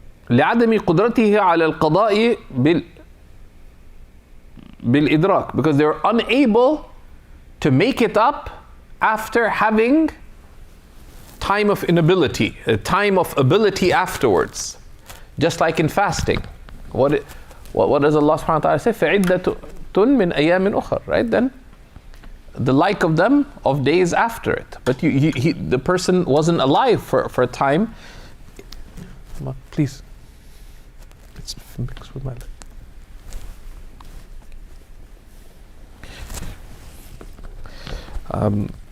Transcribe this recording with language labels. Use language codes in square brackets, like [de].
[ar] لعدم قدرته على القضاء بالإدراك, [en] because they're unable to make it up after having time of inability, a time of ability afterwards. Just like in fasting. What does Allah subhanahu wa ta'ala say? [ar] فَعِدَّةٌ مِّنْ أَيَّامٍ أُخَرٍ, right? [en] Then the like of them of days after it. But the person wasn't alive for a time. Please, it's mixed with my leg.